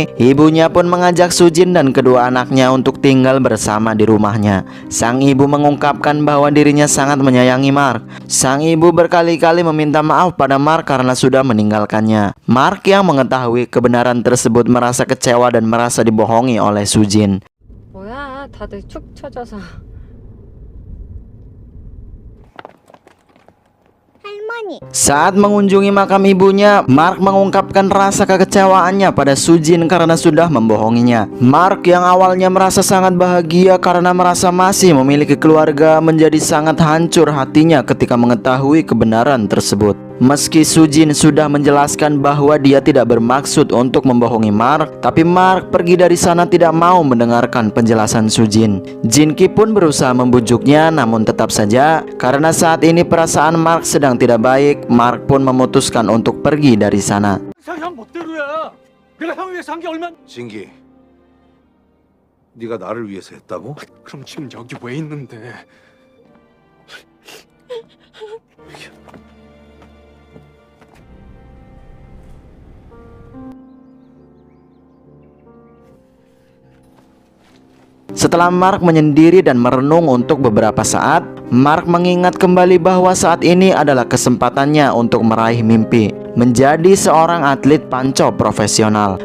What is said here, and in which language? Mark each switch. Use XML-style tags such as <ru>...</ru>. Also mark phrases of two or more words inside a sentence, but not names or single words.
<id>Ibunya pun mengajak Sujin dan kedua anaknya untuk tinggal bersama di rumahnya. Sang ibu mengungkapkan bahwa dirinya sangat menyayangi Mark. Sang ibu berkali-kali meminta maaf pada Mark karena sudah meninggalkannya. Mark yang mengetahui kebenaran tersebut merasa kecewa dan merasa dibohongi oleh Sujin.</id> <ko>뭐야, 다들 축 처져서. 할머니.</ko> <id>Saat mengunjungi makam ibunya, Mark mengungkapkan rasa kekecewaannya pada Sujin karena sudah membohonginya. Mark yang awalnya merasa sangat bahagia karena merasa masih memiliki keluarga menjadi sangat hancur hatinya ketika mengetahui kebenaran tersebut. Meski Sujin sudah menjelaskan bahwa dia tidak bermaksud untuk membohongi Mark, tapi Mark pergi dari sana tidak mau mendengarkan penjelasan Sujin. Jinki pun berusaha membujuknya, namun tetap saja karena saat ini perasaan Mark sedang tidak baik, Mark pun memutuskan untuk pergi dari sana.</id> <ko>형 멋대로야. 내가 형 위해서 한 게 얼마? 진기, 네가 나를 위해서 했다고? 그럼 지금 여기 왜 있는데?</ko> <id>Setelah Mark menyendiri dan merenung untuk beberapa saat, Mark mengingat kembali bahwa saat ini adalah kesempatannya untuk meraih mimpi, menjadi seorang atlet panco profesional.</id>